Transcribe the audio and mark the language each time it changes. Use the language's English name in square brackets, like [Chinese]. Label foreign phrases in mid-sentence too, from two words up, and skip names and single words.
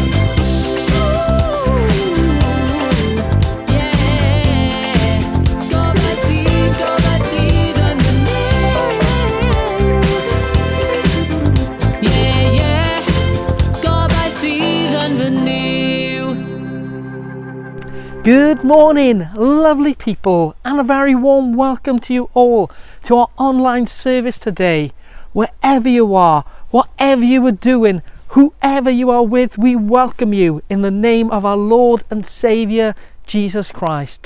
[Welsh] Gobaith sydd yn fy niw. Gobaith sydd yn fy niw. [English] Good morning, lovely people, and a very warm welcome to you all to our online service today. Wherever you are, whatever you are doing, whoever you are with, we welcome you in the name of our Lord and Saviour, Jesus Christ.